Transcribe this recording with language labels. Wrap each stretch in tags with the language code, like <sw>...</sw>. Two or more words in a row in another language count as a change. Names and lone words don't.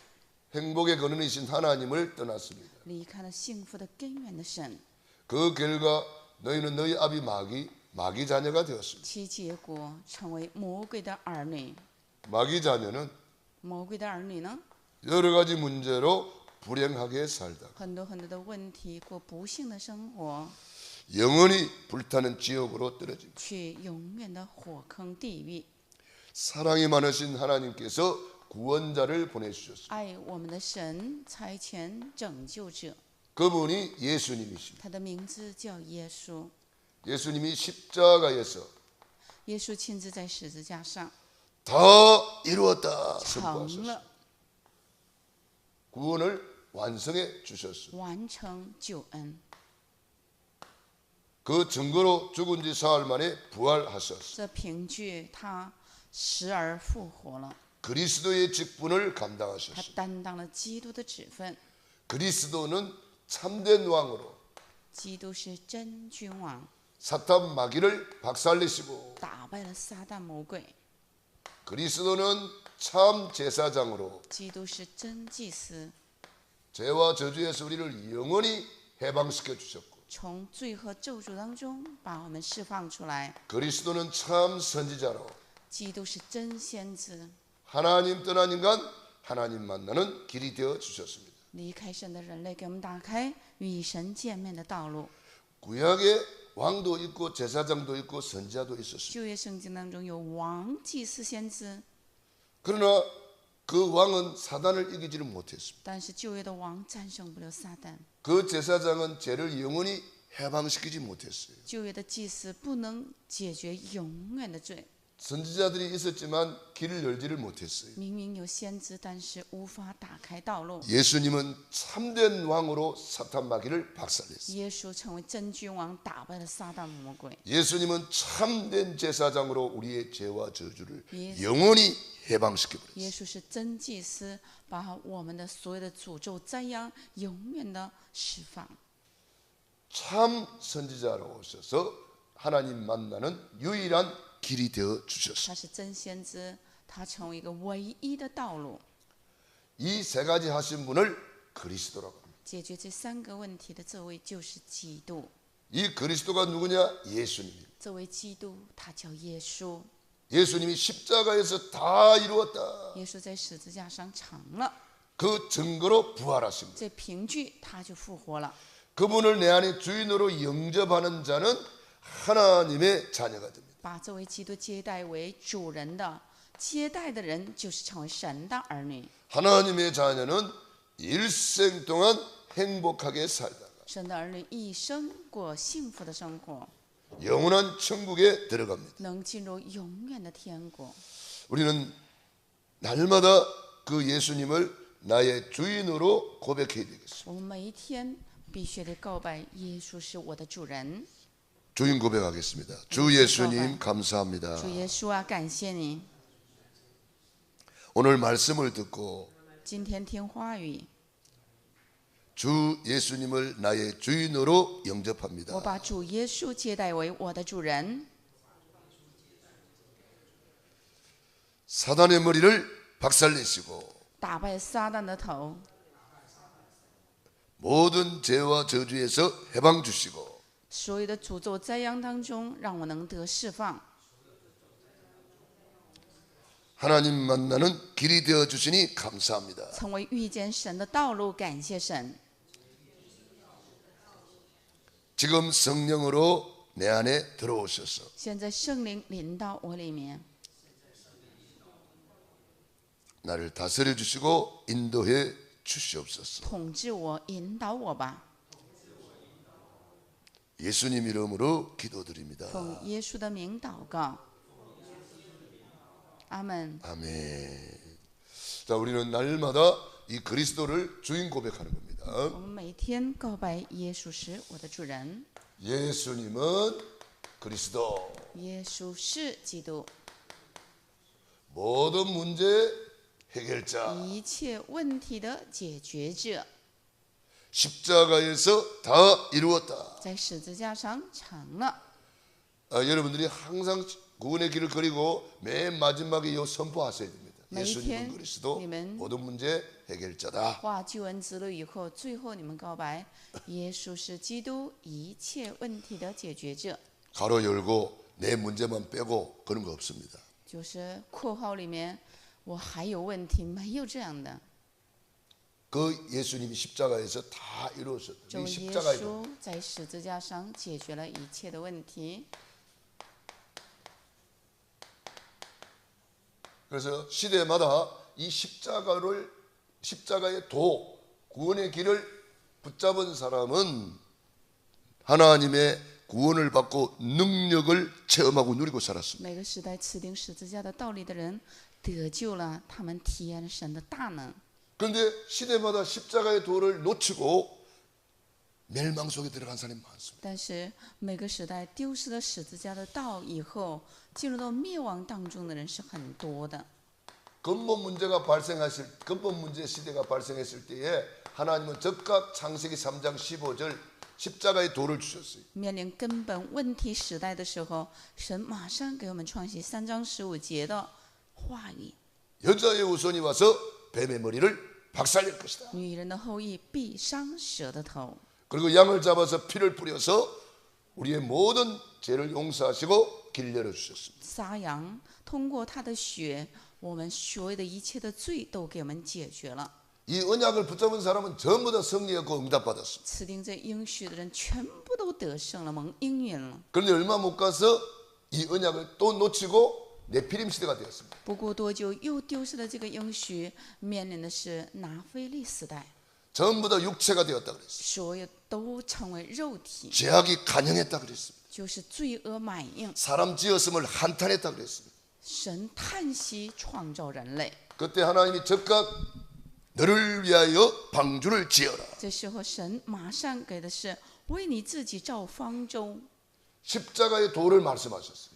<ko>행복의 근원이신 하나님을 떠났습니다.</ko> <zh>离开了幸福的根源的神，</zh> <ko>그 결과 너희는 너희 아비 마귀 자녀가 되었습니다.</ko> <zh>其结果成为魔鬼的儿女。</zh> <ko>마귀 자녀는</ko> <zh>魔鬼的儿女呢，</zh> <ko>여러 가지 문제로 불행하게 살다가</ko> <zh>很多的问题，过不幸的生活，</zh> <ko>영원히 불타는 지옥으로 떨어집니다.</ko> <zh>去永远的火坑地狱。</zh> <ko>사랑이 많으신 하나님께서 구원자를 보내주셨습니다.</ko> <zh>爱我们的神差遣拯救者，</zh> <ko>그분이 예수님이십니다.</ko> <zh>他的名字叫耶稣。</zh> <ko>예수님이 십자가에서</ko> <zh>耶稣亲自在十字架上</zh> <ko>다 이루었다</ko> <zh>成</zh> <ko>선포하셨습니다.</ko> <zh>了</zh> <ko>구원을 완성해 주셨습니다.</ko> <zh>完成救恩。</zh> <ko>그 증거로 죽은 지 사흘 만에 부활하셨습니다.</ko> <zh>这凭据他死而复活了，</zh> <ko>그리스도의 직분을</ko> <zh>他</zh> <ko>감당하셨습니다.</ko> <zh>担当了基督的职分。</zh> <ko>그리스도는 참된 왕으로</ko> <zh>基督是真君王，</zh> <ko>사탄 마귀를 박살내시고</ko> <zh>打败了撒旦魔鬼。</zh> <ko>그리스도는 참 제사장으로</ko> <zh>基督是真祭司，</zh> <ko>죄와 저주에서 우리를 영원히 해방시켜 주셨고</ko> <zh>从罪和咒诅当中把我们释放出来。</zh> <ko>그리스도는 참 선지자로</ko> <zh>基督是真先知，</zh> <ko>하나님 떠난 인간 하나님 만나는 길이 되어 주셨습니다.</ko> <zh>离开神的人类给我们打开与神见面的道路。</zh> <ko>구약에 왕도 있고 제사장도 있고 선지자도 있었습니다.</ko> <zh>旧约圣经当中有王、祭司、先知，</zh> <ko>그러나 그 왕은 사단을 이기지를 못했습니다.</ko> <zh>但是旧约的王战胜不了撒旦，</zh> <ko>그 제사장은 죄를 영원히 해방시키지 못했어요.</ko> <zh>旧约的祭司不能解决永远的罪。</zh> <ko>선지자들이 있었지만 길을 열지를 못했어요.</ko> <zh>明明有先知，但是无法打开道路。</zh> <ko>예수님은 참된 왕으로 사탄 마귀를 박살냈어요.</ko> <zh>耶稣成为真君王，打败了撒旦魔鬼。</zh> <ko>예수님은 참된 제사장으로 우리의 죄와 저주를 예. 영원히 해방시켜버렸어요.</ko> <zh>耶稣是真祭司，把我们的所有的诅咒、灾殃永远的释放。</zh> <ko>참 선지자로 오셔서 하나님 만나는 유일한 길이 되어 주셨어요.</ko> <zh>他是真先知，他成为一个唯一的道路。</zh> <ko>이 세 가지 하신 분을 그리스도라고 합니다.</ko> <zh>解决这三个问题的这位就是基督。</zh> <ko>이 그리스도가 누구냐? 예수님입니다.</ko> <zh>这位基督，他叫耶稣。</zh> <ko>예수님이 십자가에서 다 이루었다.</ko> <zh>耶稣在十字架上成了，</zh> <ko>그 증거로 부활하신 분.</ko> <zh>这凭据他就复活了。</zh> <ko>그분을 내 안에 주인으로 영접하는 자는 하나님의 자녀가 됩니다.</ko> <zh>把这位基督接待为主人的，接待的人就是成为神的儿女。</zh> <ko>하나님의 자녀는 일생 동안 행복하게 살다가</ko> <zh>神的儿女一生过幸福的生活，</zh> <ko>영원한 천국에 들어갑니다.</ko> <zh>能进入永远的天国。</zh> <ko>우리는 날마다 그 예수님을 나의 주인으로 고백해야 되겠습니다.</ko> <zh>我们每一天必须得告白耶稣是我的主人。</zh> <ko>주인 고백하겠습니다. 주 예수님 감사합니다.</ko> <zh>主耶稣啊，感谢你，</zh> <ko>오늘 말씀을 듣고</ko> <zh>今天听话语，</zh> <ko>주 예수님을 나의 주인으로 영접합니다.</ko> <zh>我把主耶稣接待为我的主人。</zh> <ko>사단의 머리를 박살내시고</ko> <zh>打败撒旦的头，</zh> <ko>모든 죄와 저주에서 해방 주시고</ko> <zh>所有的诅咒灾殃当中，让我能得释放。</zh> <ko>하나님 만나는 길이 되어 주시니 감사합니다.</ko> <zh>成为遇见神的道路，感谢神。</zh> <ko>지금 성령으로 내 안에 들어오셔서</ko> <zh>现在圣灵临到我里面，</zh> <ko>나를 다스려 주시고 인도해 주시옵소서.</ko> <zh>统治我，引导我吧。</zh> <ko>예수님 이름으로 기도드립니다.</ko> <zh>奉耶稣的名祷告，阿门。</zh> <ko>아멘. 자, 우리는 날마다 이 그리스도를 주인 고백하는 겁니다.</ko> <zh>我们每天告白耶稣是我的主人，</zh> <ko>예수님은 그리스도.</ko> <zh>耶稣是基督，</zh> <ko>모든 문제 해결자.</ko> <zh>一切问题的解决者，</zh> <ko>십자가에서 다 이루었다.</ko> <zh>在十字架上成了。</zh> <ko>여러분들이 항상 구원의 길을 그리고 맨 마지막에 이 선포하셔야 됩니다. 예수님은</ko> <zh>每天</zh> <ko>그리스도</ko> <zh>你们</zh> <ko>모든 문제 해결자다.</ko> <zh>画救恩之路以后，最后你们告白，耶稣是基督一切问题的解决者。</zh> <ko>가로 열고 내 문제만 빼고 그런 거 없습니다.</ko> <zh>就是括号里面，我还有问题，没有这样的。</zh> <ko>그 예수님이 십자가에서 다 이루었어요.</ko> <zh>就</zh> <ko>이</ko> <zh>耶</zh> <ko>십자가에</ko> <zh>稣在十字架上解决了一切的问题。</zh> <ko>그래서 시대마다 이 십자가의 도 구원의 길을 붙잡은 사람은 하나님의 구원을 받고 능력을 체험하고 누리고 살았습니다.</ko> <zh>每个时代持定十字架的道理的人得救了，他们体验了神的大能。</zh> <ko>그런데 시대마다 십자가의 도를 놓치고 멸망 속에 들어간 사람이 많습니다.</ko> <zh>但是每个时代丢失了十字架的道以后，进入到灭亡当中的人是很多的。</zh> <ko>근본 문제 시대가 발생했을 때에 하나님은 즉각 창세기 3장 15절 십자가의 도를 주셨어요.</ko> <zh>面临根本问题时代的时候，神马上给我们创写3章15节的话语。</zh> <ko>여자의 후손이 와서 뱀의 머리를 박살낼 것이다.</ko> <zh>女人的后裔必伤蛇的头。</zh> <ko>그리고 양을 잡아서 피를 뿌려서 우리의 모든 죄를 용서하시고 길 열어주셨습니다.</ko> <zh>杀羊，通过他的血，我们所有的一切的罪都给我们解决了。</zh> <ko>이 언약을 붙잡은 사람은 전부 다 승리했고 응답받았습니다.</ko> <zh>持定这应许的人，全部都得胜了，蒙应允了。</zh> <ko>그런데 얼마 못 가서 이 언약을 또 놓치고 네피림 시대가 되었습니다.</ko> <zh>不过多久，又丢失了这个应许，面临的是拿非利时代，</zh> <ko>전부 다 육체가 되었다 그랬어요.</ko> <zh>所有都成为肉体，</zh> <ko>죄악이 간영했다 그랬습니다.</ko> <zh>就是罪恶满盈。</zh> <ko>사람 지었음을 한탄했다 그랬습니다.</ko> <zh>神叹息创造人类，</zh> <ko>그때 하나님이 즉각 너를 위하여 방주를 지어라.</ko> <zh>这时候神马上给的是为你自己造方舟，</zh> <ko>십자가의 도를 말씀하셨어요.</ko>